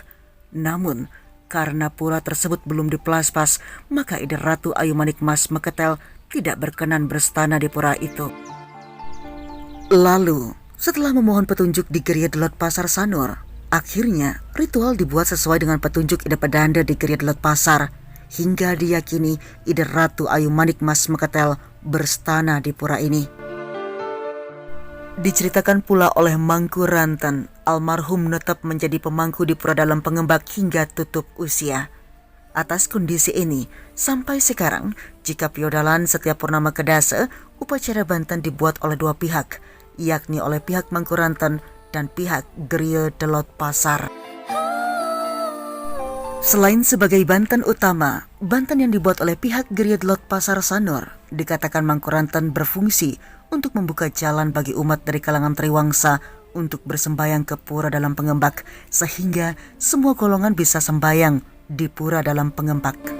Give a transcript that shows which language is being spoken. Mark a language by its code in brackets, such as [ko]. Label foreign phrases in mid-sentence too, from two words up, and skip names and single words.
[id] Namun, karena pura tersebut belum dipelaspas, maka Ida Ratu Ayu Manikmas Meketel tidak berkenan berstana di pura itu. Lalu, setelah memohon petunjuk di Geria Delot Pasar Sanur, akhirnya ritual dibuat sesuai dengan petunjuk Ida Pedanda di Geria Delot Pasar, hingga diyakini Ida Ratu Ayu Manikmas Meketel berstana di pura ini. Diceritakan pula oleh Mangku Ranten, almarhum tetap menjadi pemangku di pura dalam pengembak hingga tutup usia. Atas kondisi ini, sampai sekarang, jika piodalan setiap purnama kedasa, upacara banten dibuat oleh dua pihak, yakni oleh pihak Mangku Ranten dan pihak Geria Delot Pasar. Selain sebagai banten utama, banten yang dibuat oleh pihak Geria Delot Pasar Sanur dikatakan Mangku Ranten berfungsi untuk membuka jalan bagi umat dari kalangan Triwangsa untuk bersembayang ke pura dalam pengembak, sehingga semua golongan bisa sembayang di pura dalam pengembak.